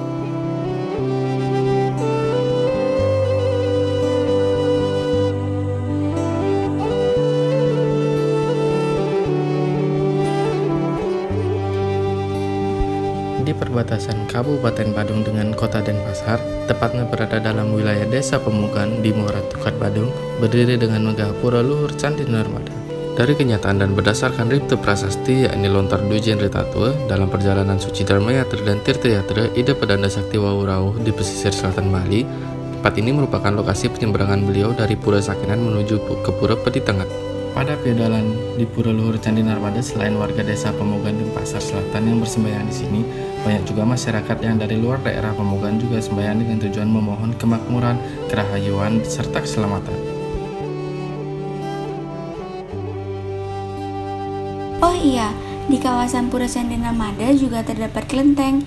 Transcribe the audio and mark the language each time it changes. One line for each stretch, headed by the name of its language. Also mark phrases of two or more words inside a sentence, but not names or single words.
Indonesian: Di perbatasan Kabupaten Badung dengan Kota Denpasar, tepatnya berada dalam wilayah Desa Pemugan di Muara Tukat Badung, berdiri dengan megah pura luhur Candi Narmada. Dari kenyataan dan berdasarkan Ripte Prasasti, yakni lontar Dujen Ritatua, dalam perjalanan suci Dharmayatra dan Tirtayatra Ida Pedanda Sakti Wau Rauh di pesisir selatan Bali, tempat ini merupakan lokasi penyeberangan beliau dari Pura Sakinan menuju ke Pura Peditengah. Pada perjalanan di Pura Luhur Candi Narmada, selain warga Desa Pemogan Denpasar Selatan yang bersembahyang di sini, banyak juga masyarakat yang dari luar daerah Pemogan juga sembahyang dengan tujuan memohon kemakmuran, kerahayuan, serta keselamatan. Oh iya, di kawasan Pura Candi Narmada juga terdapat kelenteng.